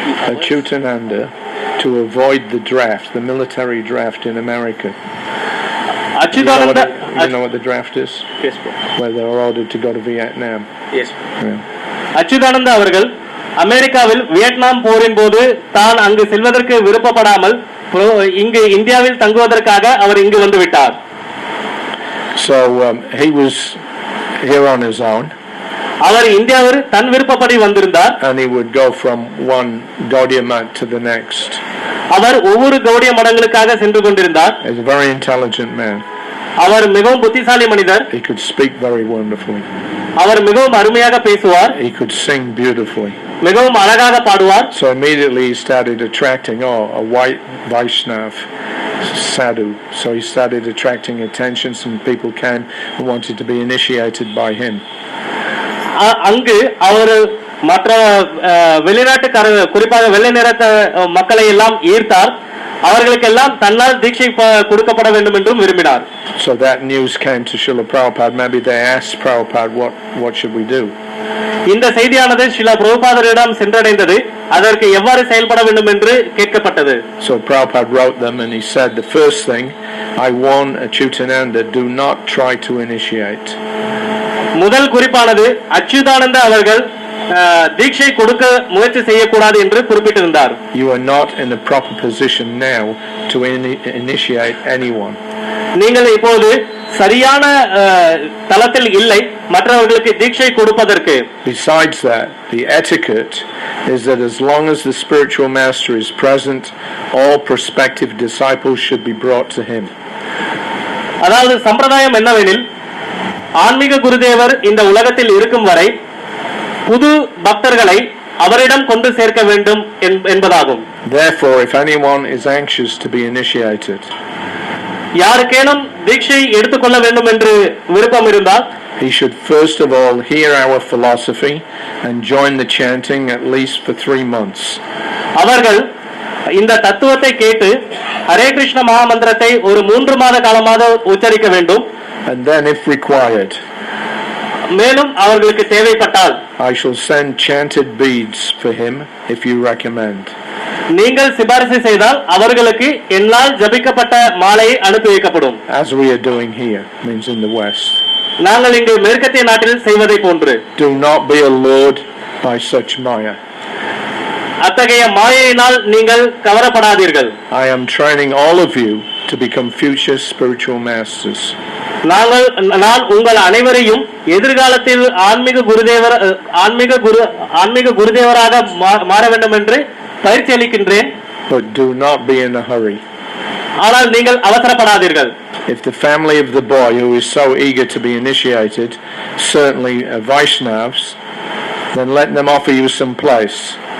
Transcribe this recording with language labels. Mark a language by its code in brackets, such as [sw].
[en] Achyutananda, to avoid the draft, the military draft in America. You know what the draft is? Yes, bro. Where they are ordered to go to Vietnam. Yes. [ta] Achyutananda அவர்கள் அமெரிக்காவில் Vietnam போரின் போது தான் அங்கு செல்வதற்கு விருப்பப்படாமல் இங்கு இந்தியாவில் தங்குவதற்காக அவர் இங்கு வந்து விட்டார். [en] So he was here on his own. [ta] அவர் இந்தியாவில் தன் விருப்பப்படி வந்திருந்தார். [en] And he would go from one Gaudiya mat to the next. [ta] அவர் ஒவ்வொரு கௌடிய மடங்களுக்காக சென்று கொண்டிருந்தார். [en] He was a very intelligent man. [ta] அவர் மிகவும் புத்திசாலி மனிதர். [en] He could speak very wonderfully. [ta] அவர் மிகவும் அருமையாக பேசுவார். [en] He could sing beautifully. [ta] மிகவும் அழகாக பாடுவார். [en] So immediately he started attracting a white Vaishnav sadhu. So he started attracting attention. Some people came who wanted to be initiated by him. [ta] அங்கு அவர் மற்ற வெளிநாட்டுக்காரர் குறிப்பாக வெள்ளை நிறத்த மக்களை எல்லாம் ஈர்த்தார். அவர்களுக்கெல்லாம் தன்னால் தீட்சை கொடுக்கப்பட வேண்டும் என்றும் விரும்பினார். [en] So that news came to Srila Prabhupada. Maybe they asked Prabhupada, what should we do? [ta] இந்த செய்தியானது ஸ்ரீல பிரபுபாதரிடம் சென்றடைந்தது. அதற்கு எவ்வாறு செயல்பட வேண்டும் என்று கேட்கப்பட்டது. [en] So Prabhupada wrote them and he said, the first thing, I warn Achyutananda, do not try to initiate. [ta] முதல் குறிப்பானது அச்சுதானந்த அவர்கள் தீட்சை கொடுக்க முயற்சி செய்யக்கூடாது என்று குறிப்பிட்டிருந்தார். [en] You are not in a proper position now to initiate anyone. [ta] நீங்கள் இப்போது சரியான தளத்தில் இல்லை மற்றவர்களுக்கு தீட்சை கொடுப்பதற்கு. [en] Besides that, the etiquette is that as long as the spiritual master is present, all prospective disciples should be brought to him. [ta] அதாவது சம்பிரதாயம் என்னவெனில் ஆன்மீக குருதேவர் இந்த உலகத்தில் இருக்கும் வரை புது பக்தர்களை அவரிடம் கொண்டு சேர்க்க வேண்டும் என்பதாகும். [en] Therefore, if anyone is anxious to be initiated, [ta] யாருக்கேனும் தீட்சை எடுத்துக்கொள்ள வேண்டும் என்று விருப்பம் இருந்தால், [en] he should first of all hear our philosophy and join the chanting at least for 3 months. [ta] அவர்கள் இந்த தத்துவத்தை கேட்டு ஹரே கிருஷ்ண மகாமந்திரத்தை ஒரு 3 மாத காலமாக உச்சரிக்க வேண்டும். [en] And then if required, [ta] மேலும் அவர்களுக்கு தேவைப்பட்டால், [en] I shall send chanted beads for him if you recommend. [ta] நீங்கள் சிபாரிசு செய்தால் அவர்களுக்கு என்னால் ஜபிக்கப்பட்ட மாலையை அனுப்பி வைக்கப்படும். [en] As we are doing here, means in the West. [ta] நாங்கள் இங்கு மேற்கத்திய நாட்டில் செய்வதை போன்று. [en] Do not be allured by such maya. [ta] அத்தகைய மாயையினால் நீங்கள் கவரப்படாதீர்கள். [en] I am training all of you to become future spiritual masters. [ta] நான் உங்கள் அனைவரையும் எதிர்காலத்தில் ஆன்மீக குருதேவராக மாற வேண்டும் என்று பயிற்சி அளிக்கின்றேன். [en] But do not be in a hurry. [ta] ஆனால் நீங்கள் அவசரப்படாதீர்கள். [en] If the family of the boy who is so eager to be initiated, certainly Vaishnavs, then let them offer you some place.